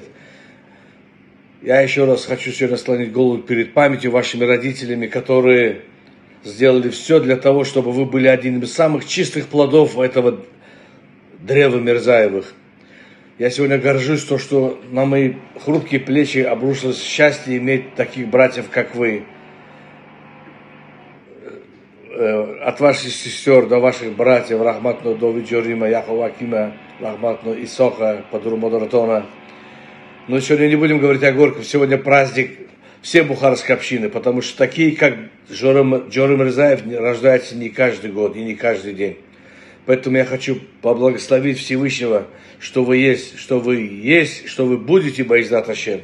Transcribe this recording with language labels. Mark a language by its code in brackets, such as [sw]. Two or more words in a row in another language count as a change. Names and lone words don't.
[ru] Я еще раз хочу сегодня склонить голову перед памятью вашими родителями, которые сделали все для того, чтобы вы были одним из самых чистых плодов этого древа Мирзаевых. Я сегодня горжусь то, что на мои хрупкие плечи обрушилось счастье иметь таких братьев, как вы. От ваших сестер до ваших братьев, Рахматно Дови Джорима, Яхова Акима, Рахматно Исоха, Падуру Модератона. Но сегодня не будем говорить о горьком. Сегодня праздник всей бухарской общины, потому что такие, как Джора Мирзаев, рождаются не каждый год и не каждый день. Поэтому я хочу поблагословить Всевышнего, что вы есть, что вы будете, [he] בעזרת השם.